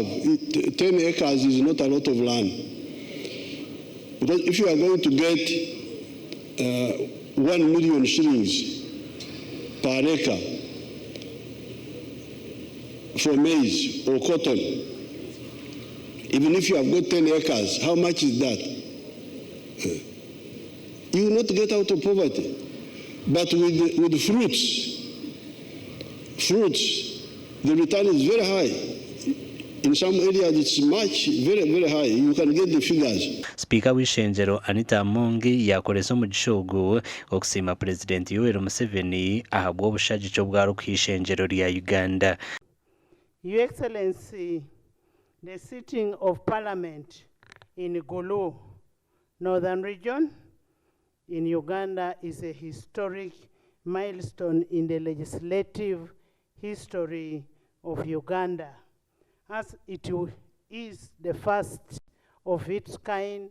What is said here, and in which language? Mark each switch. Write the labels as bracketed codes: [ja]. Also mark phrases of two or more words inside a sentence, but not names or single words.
[en] 10 acres is not a lot of land. Because if you are going to get 1 million shillings per acre for maize or cotton, even if you have got 10 acres, how much is that? You will not get out of poverty. But with fruits, the return is very high. In some areas, it's very high. You can get the figures. [nyn] Speaker w'ishengyero Anita Mongi yakoresa mu gishogo okusima President Yoweri Museveni ahabwa obushaji cyo bwaro kw'ishengyero rya Uganda. [en] Your Excellency, the sitting of Parliament in Gulu, Northern Region, in Uganda is a historic milestone in the legislative history of Uganda, as it is the first of its kind.